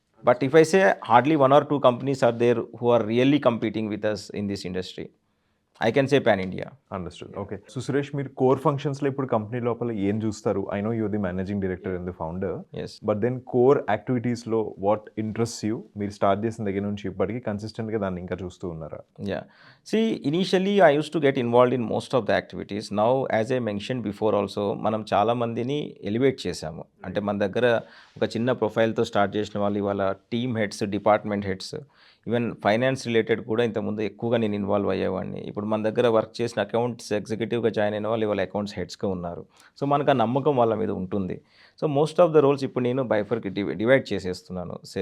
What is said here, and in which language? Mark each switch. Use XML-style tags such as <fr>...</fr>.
<en>But if I say hardly 1 or 2 companies are there who are really competing with us in this industry. I can say pan India. Understood. Okay.</en> <te>So Suresh, మీరు core ఫంక్షన్స్‌లో ఇప్పుడు company లోపల ఏం చూస్తారు?</te> <en>I know you are the managing director and the founder. Yes.</en> <te>But then core యాక్టివిటీస్‌లో</te> <en>What interests you?</en> <te>మీరు start చేసిన దగ్గర నుంచి ఇప్పటికి కన్సిస్టెంట్‌గా దాన్ని ఇంకా చూస్తూ ఉన్నారా?</te> <en>Yeah. See, initially I used to get involved in most of the activities. Now, as I mentioned before also,</en> <te>మనం చాలా మందిని ఎలివేట్ చేశాము. అంటే మన దగ్గర ఒక చిన్న ప్రొఫైల్‌తో స్టార్ట్ చేసిన వాళ్ళు ఇవాళ team heads, department heads, even finance related కూడా ఇంతకుముందు ఎక్కువగా నేను ఇన్వాల్వ్ అయ్యేవాడిని. ఇప్పుడు మన దగ్గర వర్క్ చేసిన అకౌంట్స్ ఎగ్జిక్యూటివ్‌గా జాయిన్ అయిన వాళ్ళు ఇవాళ అకౌంట్స్ హెడ్స్‌గా ఉన్నారు. సో మనకు ఆ నమ్మకం వాళ్ళ మీద ఉంటుంది.</te> <en>so most of the roles</en> <te>ఇప్పుడు నేను డివైడ్ చేసేస్తున్నాను.</te>